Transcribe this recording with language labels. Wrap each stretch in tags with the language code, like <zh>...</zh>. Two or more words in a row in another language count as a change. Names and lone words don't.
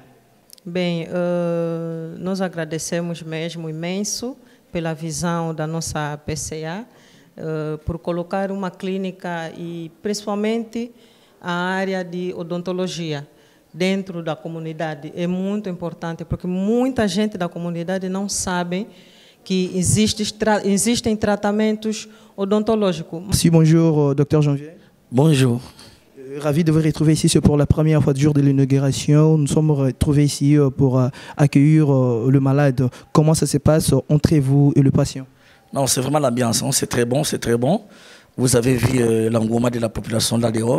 <pt>Bem, nós agradecemos mesmo imenso pela visão da nossa PCA, por colocar uma clínica e principalmente a área de odontologia dentro da comunidade. É muito importante, porque muita gente da comunidade não sabe que existem tratamentos odontológicos.</pt> <fr>Merci, bonjour, Dr Janvier. Bonjour. Ravi de vous retrouver ici, c'est pour la première fois du jour de l'inauguration. Nous sommes retrouvés ici pour accueillir le malade. Comment ça se passe entre vous et le patient? Non, c'est vraiment l'ambiance, hein. C'est très bon, c'est très bon. Vous avez vu l'engouement de la population là dehors.</fr>